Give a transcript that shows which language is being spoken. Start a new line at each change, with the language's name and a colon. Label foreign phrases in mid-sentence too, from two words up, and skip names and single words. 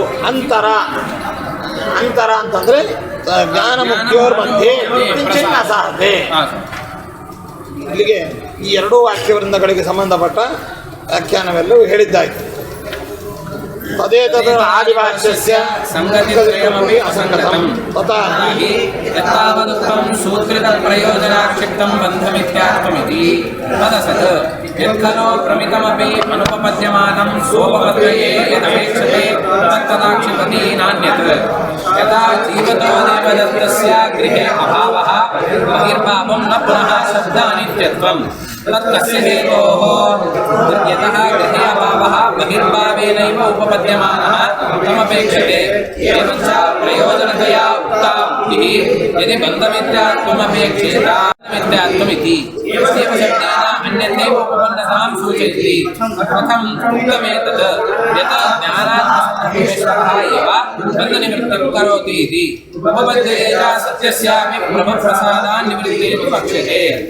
Kannada: ಅಂತರ ಅಂತಂದ್ರೆ ಜ್ಞಾನ ಮುಖ್ಯೋರ್ ಮಧ್ಯೆ ಚಿನ್ನ ಸಾಧೆ. ಇಲ್ಲಿಗೆ ಈ ಎರಡೂ ವಾಕ್ಯವೃಂದಗಳಿಗೆ ಸಂಬಂಧಪಟ್ಟ ವ್ಯಾಖ್ಯಾನವೆಲ್ಲವೂ ಹೇಳಿದ್ದಾಯ್ತು.
Sanskrit: ತದೇತದ ಆದಿವಾಚ್ಯಸ್ಯ ಸಂಗತಿತ್ರಯಮಪಿ ಅಸಂಗತಂ ತಥಾ ಯಥಾವದುಕ್ತಂ ಸೂತ್ರಿತ ಪ್ರಯೋಜನಾಕ್ಷಿಪ್ತಂ ಬಂಧಮಿತ್ಯಾತ್ಮಮಿತಿ ತದಸತ್ ಯತ್ಖಲೋ ಪ್ರಮಿತಮಪಿ ಅನುಪಪದ್ಯಮಾನಂ ಸೋಪಪದ್ಯಯೇ ಯದಪೇಕ್ಷತೆ ತತ್ತದಾಕ್ಷಿಪತಿ ನಾನ್ಯತ್ ಯಥಾ ಜೀವತೋ ದೇವದತ್ತಸ್ಯ ಗೃಹೇ ಅಭಾವಃ ಬಹಿರ್ಭಾವಂ ನ ಪುನಃ ಶಬ್ದಾನಿತ್ಯತ್ವಂ ತತ್ತಸ್ಯ ಹೇತೋಃ ಯತಃ ಗೃಹೇ ಅಭಾವಃ ಬಹಿರ್ಭಾವೇನೈವ उपपद्यमानः तमपेक्षते एवं च प्रयोजनतया उक्ता उक्तिः यदि बन्धमित्यात्ममपेक्षेत मिथ्यात्ममिति एवं शब्देन अन्यथैव उपपन्नतां सूचयति कथम् उक्तमेतत् यत् ज्ञानात्मविश्वासः एव बन्धनिवृत्तिं करोति इति उपपद्ये च सत्यस्यापि प्रसादान्निवृत्तेः पक्ष्यते